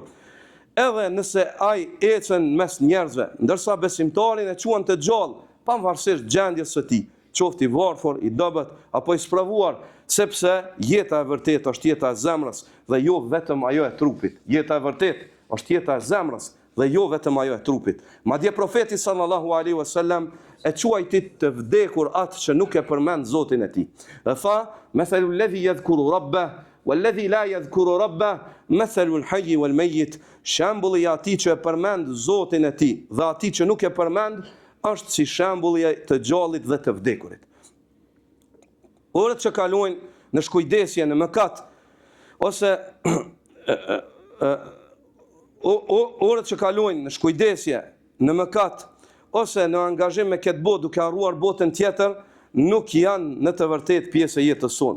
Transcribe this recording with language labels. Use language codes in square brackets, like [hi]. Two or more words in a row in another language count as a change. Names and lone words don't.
[sq] Edhe nëse ai ecën mes njerëzve, ndërsa besimtarin e quan të gjallë, pavarësisht gjendjes së tij, qoftë i varfër, i dobët apo i spravuar, sepse jeta e vërtetë është jeta e zemrës dhe jo vetëm ajo e trupit. Jeta e vërtetë është jeta e zemrës dhe jo vetëm ajo e trupit. Madje profeti [ar] صلى الله عليه وسلم [sq] e quajti të vdekur atë që nuk e përmend Zotin e tij. Dhe tha: [ar] "مثل الذي يذكر ربه والذي لا يذكر ربه مثل الحي والميت." [sq] Shembulli i atij që e përmend Zotin e tij dhe atij që nuk e përmend është si shembulli të gjallit dhe të vdekurit. Orët që kalojnë në shkujdesje, në mëkat, ose orët që kalojnë në shkujdesje, në mëkat, ose në angazhim me këtë botë duke harruar botën tjetër, nuk janë në të vërtetë pjesë e jetës sonë.